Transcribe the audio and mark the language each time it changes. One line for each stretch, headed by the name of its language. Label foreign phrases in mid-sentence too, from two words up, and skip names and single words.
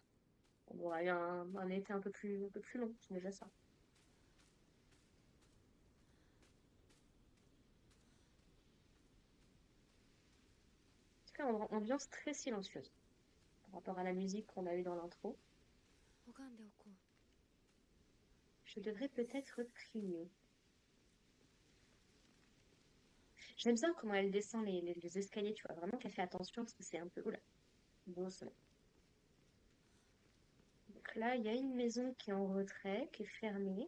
French: On aurait eu un été un peu plus long, c'est déjà ça. En tout cas, ambiance très silencieuse par rapport à la musique qu'on a eue dans l'intro.
Japanese: 拝んでおこう。
French: Je devrais peut-être prier. J'aime bien comment elle descend les escaliers, tu vois, vraiment qu'elle fait attention parce que c'est un peu... Oula, doucement. Donc là, il y a une maison qui est en retrait, qui est fermée.